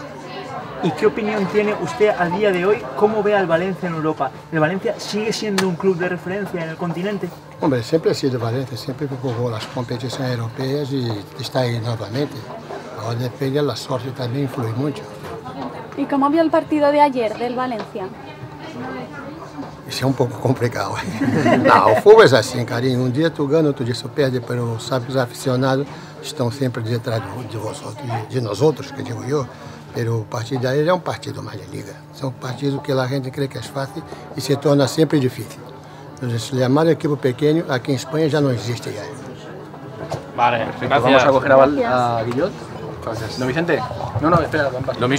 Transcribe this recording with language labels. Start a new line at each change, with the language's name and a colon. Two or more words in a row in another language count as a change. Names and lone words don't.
Spanish: ¿Y qué opinión tiene usted al día de hoy? ¿Cómo ve al Valencia en Europa? ¿El Valencia sigue siendo un club de referencia en el continente? Hombre, siempre ha sido Valencia, siempre jugó las competiciones europeas y está ahí nuevamente. Ahora depende, la suerte también influye mucho. ¿Y cómo vio el partido de ayer del Valencia?
Portuguese: Isso é um pouco complicado. Não, o futebol é assim, carinho. Um dia tu ganha, outro dia tu perde, mas sabe que os aficionados estão sempre detrás de nós outros, que digo eu. Pero o partido
Spanish: de ayer
Portuguese: é um partido mais de liga. São partidos que a gente crê que é fácil e se torna sempre difícil. Então,
Spanish: se llamar equipo
Portuguese: pequeno, aqui em Espanha já não existe ya.
Spanish: Vale, perfecto. Vamos a coger a Guillot. Gracias. ¿No, Vicente? No, espera. Lo mismo.